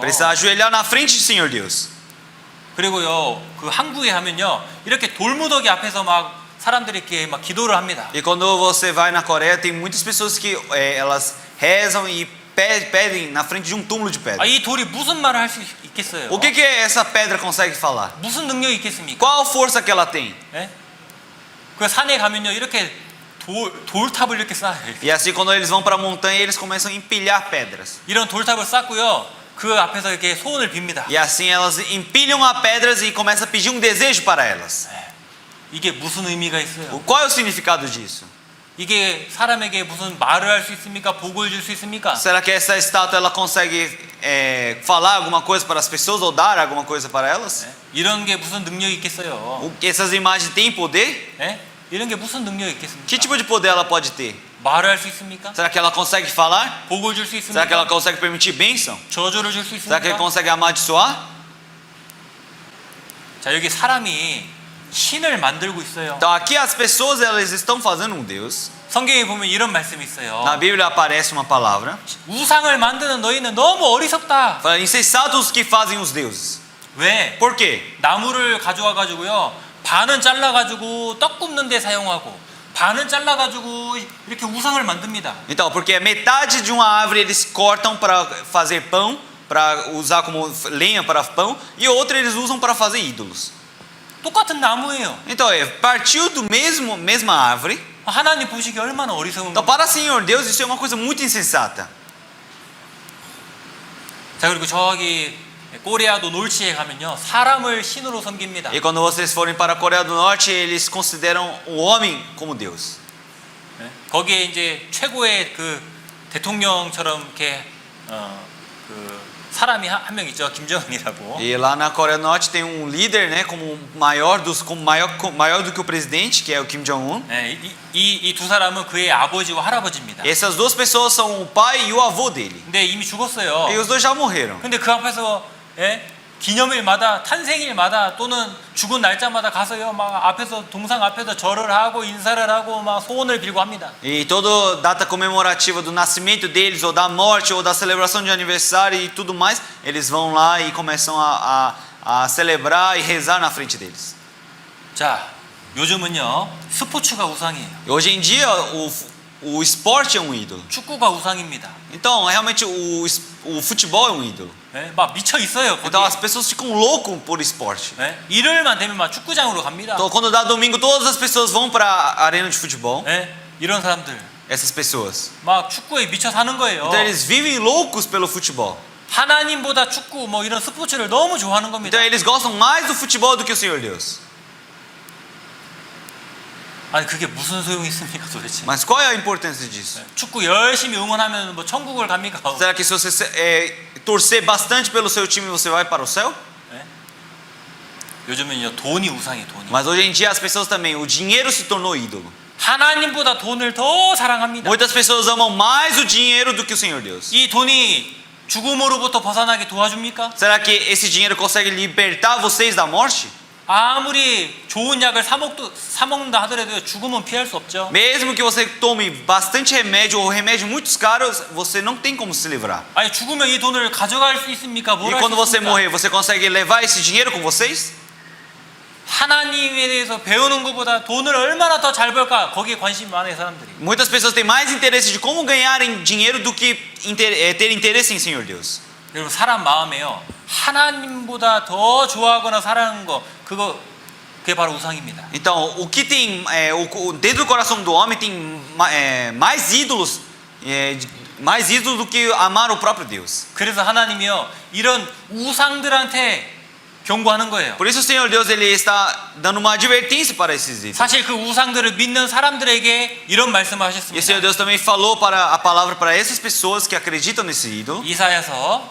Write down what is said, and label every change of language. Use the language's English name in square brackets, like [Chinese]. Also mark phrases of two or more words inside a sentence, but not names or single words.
[Portuguese] Precisa ajoelhar na frente do Senhor Deus. [Korean] 그리고요 그 한국에 하면요 이렇게 돌무더기 앞에서 막 사람들이 이렇게 막 기도를 합니다. [Portuguese] E quando você vai na Coreia, tem muitas pessoas que elas rezam e pedem na frente de um túmulo de pedra. [Korean] 아, 이 돌이 무슨 말을 할 수 있겠어요? [Portuguese] O que essa pedra consegue falar? [Korean] 무슨 능력이 있겠습니까? [Portuguese] Qual a força que ela tem? [Korean] 예? 그 산에 가면요 이렇게 돌탑을 이렇게 쌓아요. [Portuguese] E assim, quando eles vão para a montanha, eles começam a empilhar pedras. [Korean] 이런 돌탑을 쌓고요 그 앞에서 이렇게 소원을 빕니다. [Portuguese] E assim elas empilham a pedras e começam a pedir um desejo para elas. [Korean] 이게 무슨 의미가 있어요? [Portuguese] Qual é o significado disso? [Korean] 이게 사람에게 무슨 말을 할 수 있습니까? 복을 줄 수 있습니까? [Portuguese] Será que essa estátua ela consegue falar alguma coisa para as pessoas ou dar alguma coisa para elas? [Korean] 예? 이런 게 무슨 능력이 있겠어요? [Portuguese] Essas imagens têm poder? [Korean] 예? 이런 게 무슨 능력이 있겠습니까? [Portuguese] Que tipo de poder ela pode ter? [Korean] 말을 할 수 있습니까? [Portuguese] Será que ela consegue falar? [Korean] 복을 줄 수 [Portuguese] Será que ela [Korean] 있습니까? [Portuguese] consegue permitir bênção? [Korean] 저주를 줄 수 [Portuguese] Será que ela [Korean] 있습니까? [Portuguese] consegue amaldiçoar? [Korean] 자, 여기 사람이 신을 만들고 있어요. [Portuguese] Então aqui as pessoas elas estão fazendo um Deus. [Korean] 성경에 보면 이런 말씀이 있어요. [Portuguese] Na Bíblia aparece uma palavra. [Korean] 우상을 만드는 너희는 너무 어리석다. [Portuguese] Fala, insensatos os que fazem os deuses. [Korean] 왜? [Portuguese] Por quê? [Korean] 나무를 가져와 가지고요. 반은 잘라 가지고 떡 굽는 데 사용하고 반은 잘라 가지고 이렇게 우상을 만듭니다. [Portuguese] Então, porque metade de uma árvore eles cortam para fazer pão, para usar como lenha para pão, e outra eles usam para fazer ídolos. [Korean] 똑같은 나무예요. [Portuguese] Então, partiu do mesma árvore. [Korean] 하나님 보시기에 얼마나 어리석은 [Portuguese] Então, [Korean] 거. [Portuguese] para o Senhor Deus, isso é uma coisa muito insensata. [Korean] 자, 그리고 저기 코리아도 놀치에 가면요. 사람을 신으로 섬깁니다. [Portuguese] E quando vocês forem para a Coreia do Norte, eles consideram o homem como Deus. [Korean] 네? 거기에 이제 최고의 그 대통령처럼 이렇게 그 사람이 한 명 있죠. 김정은이라고. [Portuguese] E lá na Coreia do Norte tem um líder, né, como maior do que o presidente, que é o Kim Jong-un. [Korean] 네, 이 두 사람은 그의 아버지와 할아버지입니다. [Portuguese] Essas duas pessoas são o pai e o avô dele. [Korean] 근데 이미 죽었어요. [Portuguese] E os dois já morreram. [Korean] 근데 그 앞에서 기념일마다 탄생일마다 또는 죽은 날짜마다 가서요 막 앞에서 동상 앞에서 절을 하고 인사를 하고 막 소원을 빌고 합니다. [Portuguese] E toda data comemorativa do nascimento deles, ou da morte, ou da celebração de aniversário e tudo mais, eles vão lá e começam a celebrar e rezar na frente deles. [Korean] 자, 요즘은요 스포츠가 우상이에요. [Portuguese] E hoje em dia o esporte é um ídolo. [Korean] 축구가 우상입니다. [Portuguese] Então, realmente o futebol é um ídolo. [Korean] 네? 막 미쳐 있어요. [Portuguese] Então as [Korean] 거기에. [Portuguese] pessoas ficam loucas por esporte. [Korean] 네? 일요일만 되면 막 축구장으로 갑니다. [Portuguese] Então, quando dá domingo, todas as pessoas vão para a arena de futebol. [Korean] 네? 이런 사람들 [Portuguese] Essas pessoas. [Korean] 막 축구에 미쳐 사는 거예요. [Portuguese] Então eles vivem loucos pelo futebol. [Korean] 하나님보다 축구 뭐 이런 스포츠를 너무 좋아하는 겁니다. [Portuguese] Então eles gostam mais do futebol do que o Senhor Deus. [Korean] 아니 그게 무슨 소용이 있습니까 도대체? [Portuguese] Mas qual é a importância disso? [Korean] 축구 열심히 응원하면 뭐 천국을 갑니까? [Portuguese] Será que se você torcer bastante pelo seu time, você vai para o céu? [Korean] 네? 요즘은요 돈이 우상이에요. 돈이. [Portuguese] Mas hoje em dia as pessoas também, o dinheiro se tornou ídolo. [Korean] 하나님보다 돈을 더 사랑합니다. [Portuguese] Muitas pessoas amam mais o dinheiro do que o Senhor Deus. [Korean] 이 돈이 죽음으로부터 벗어나게 도와줍니까? [Portuguese] Será que esse dinheiro consegue libertar vocês da morte? [Korean] 아무리 좋은 약을 사 먹는다 하더라도 죽음은 피할 수 없죠. [Portuguese] Mesmo que você tome bastante remédio ou remédio muito caros, você não tem como se livrar. [Korean] 아니 죽으면 이 돈을 가져갈 수 있습니까? [Portuguese] E [Korean] 뭘 할 [Portuguese] quando [Korean] 수 [Portuguese] você [Korean] 있습니까? [Portuguese] morrer, você consegue levar esse dinheiro com vocês? [Korean] 하나님에 대해서 배우는 것보다 돈을 얼마나 더 잘 벌까 거기에 관심이 많아요 사람들이. [Portuguese] Muitas pessoas têm mais interesse de como ganharem dinheiro do que ter interesse em Senhor Deus. [Korean] 그리고 사람 마음에요 하나님보다 더 좋아하거나 사랑하는 거 그게 바로 우상입니다. [Portuguese] Então, o que tem dentro do coração do homem tem mais ídolos do que amar o próprio Deus. [Korean] 그래서 하나님이요 이런 우상들한테 경고하는 거예요. [Portuguese] Por isso o Senhor Deus ele está dando uma advertência para esses ídolos. [Korean] 사실 그 우상들을 믿는 사람들에게 이런 말씀을 [Portuguese] E o Senhor [Korean] 하셨습니다. [Portuguese] Deus também falou para a palavra para essas pessoas que acreditam nesse ídolo. [Korean] 이사야서